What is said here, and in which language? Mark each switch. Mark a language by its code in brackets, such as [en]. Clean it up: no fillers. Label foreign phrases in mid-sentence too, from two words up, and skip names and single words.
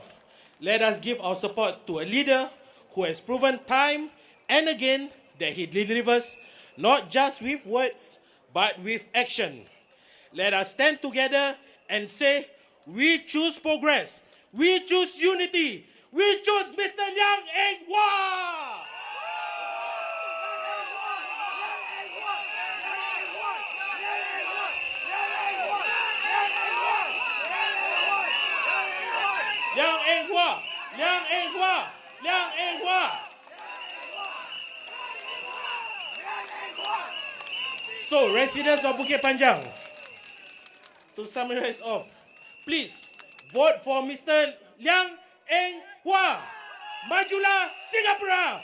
[en] Let us give our support to a leader who has proven time and again that he delivers not just with words, but with action. Let us stand together and say, we choose progress, we choose unity, we choose Mr. Liang Eng Hwa! Liang Eng Hwa! Liang Eng Hwa! Liang Eng Hwa! So, residents of Bukit Panjang, to summarize off, please vote for Mr. Liang Eng Hwa. [ms] Majulah Singapura!